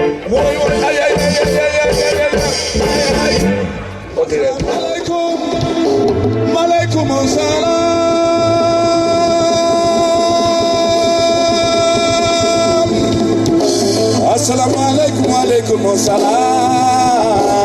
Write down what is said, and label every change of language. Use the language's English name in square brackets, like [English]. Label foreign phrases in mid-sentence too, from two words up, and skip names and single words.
[Arabic] Woy, woy, ay, ay, ay, ay, ay, ay, ay, ay. Ok. عليكم، عليكم السلام. السلام عليكم، عليكم السلام.